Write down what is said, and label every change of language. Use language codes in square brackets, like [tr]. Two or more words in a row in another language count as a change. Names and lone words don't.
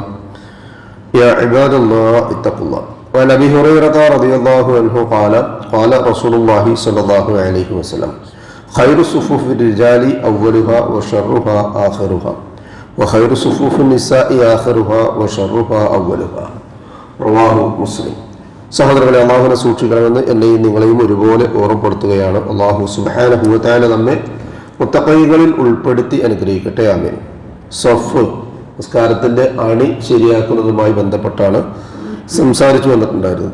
[ar] يا عباد الله اتقوا الله. وعن أبي هريرة رضي الله عنه قال قال رسول الله صلى الله عليه وسلم خير صفوف الرجال أولها وشرها آخرها وخير صفوف النساء آخرها وشرها أولها. رواه مسلم. [ml] സഹോദരങ്ങളെ, അള്ളാഹുവിനെ സൂക്ഷിക്കണമെന്ന് എന്നെയും നിങ്ങളെയും ഒരുപോലെ ഓർമ്മപ്പെടുത്തുകയാണ്. [ar] الله سبحانه و تعالى [ml] നമ്മെ മുത്തഖീകളിൽ ഉൾപ്പെടുത്തി അനുഗ്രഹിക്കട്ടെ. ആമീൻ. സഫ് നിസ്കാരത്തിൻ്റെ അണി ശരിയാക്കുന്നതുമായി ബന്ധപ്പെട്ടാണ് സംസാരിച്ചു വന്നിട്ടുണ്ടായിരുന്നത്.